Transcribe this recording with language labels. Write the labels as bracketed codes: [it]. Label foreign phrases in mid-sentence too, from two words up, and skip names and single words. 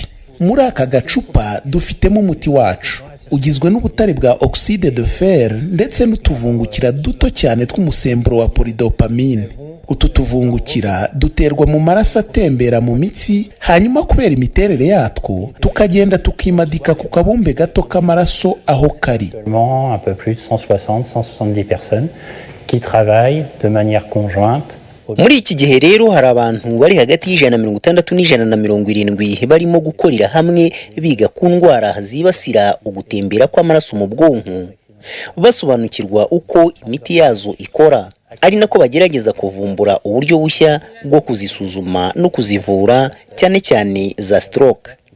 [rw] Muri aka gacupa dufitemo umuti wacu ugizwe n'ubutare bwa [fr] oxyde de fer [rw] ndetse n'utuvungukira duto cyane tw'umusemburo wa polydopamine. Utu tuvungukira duterwa mu maraso atembera mu mitsi hanyuma kubera imiterere yatwo tukagenda tukimadika ku kabumbe gato k'amaraso aho kari. [fr] Un peu plus de 160-170 personnes qui travaillent de manière conjointe. [rw] Muri iki gihe rero hari abantu bari hagati y'160 n'170 barimo gukorera hamwe biga ku ndwara zibasira ugutembera kw'amaraso mu bwonko basobanukirwa uko imiti yazo ikora, ari nako bagerageza kuvumbura uburyo bushya bwo kuzisuzuma no kuzivura cyane cyane za stroke.